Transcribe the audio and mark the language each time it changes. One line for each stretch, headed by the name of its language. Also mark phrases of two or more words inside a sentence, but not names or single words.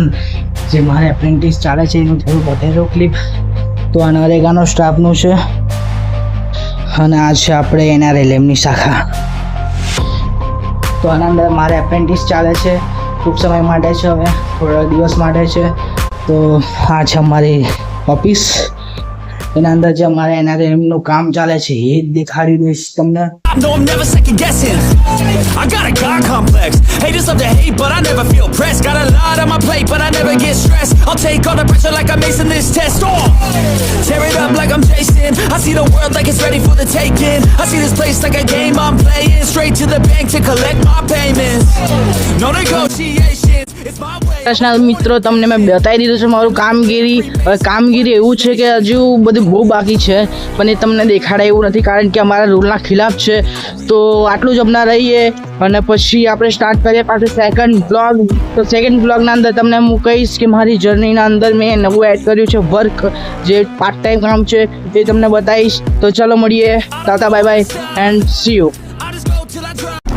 Gujarati: જે મારે એપ્રેન્ટિસ ચાલે છે એનું થોડું વધારે ક્લિપ તો આ નરેગાનો સ્ટાફનું છે અને આ છે આપણે NRLMની શાખા. તો આના અંદર મારે એપ્રેન્ટિસ ચાલે છે, ટૂંક સમય માટે છે, હવે થોડા દિવસ માટે છે. તો આ છે અમારી ઓફિસ. એના અંદર જે અમારે NRLMનું કામ ચાલે છે એ જ દેખાડી દઈશ તમને.
English: No, I'm never second guessing. I got a God complex. Haters love to hate, but I never feel pressed. Got a lot on my plate, but I never get stressed. I'll take all the pressure like I'm acing this test. Oh, tear it up like I'm Jason. I see the world like it's ready for the taking. I see this place like a game I'm playing. Straight to the bank to collect my payments. No negotiations. It's my way.
Gujarati: મિત્રો, તમને મેં બતાવી દીધું છે મારું કામગીરી. હવે કામગીરી એવું છે કે હજુ બધું બહુ બાકી છે, પણ એ તમને દેખાડાય એવું નથી કારણ કે અમારા રૂલના ખિલાફ છે. તો આટલું જ હમણાં રહીએ અને પછી આપણે સ્ટાર્ટ કરીએ પાછું
English: second blog.
Gujarati: તો
English: second blogના
Gujarati: અંદર તમને હું કહીશ કે મારી જર્નીના અંદર મેં નવું એડ કર્યું છે વર્ક, જે
English: part time
Gujarati: કામ છે એ તમને બતાવીશ. તો ચલો મળીએ, ટાટા
English: bye bye and see you. I just go till I drop.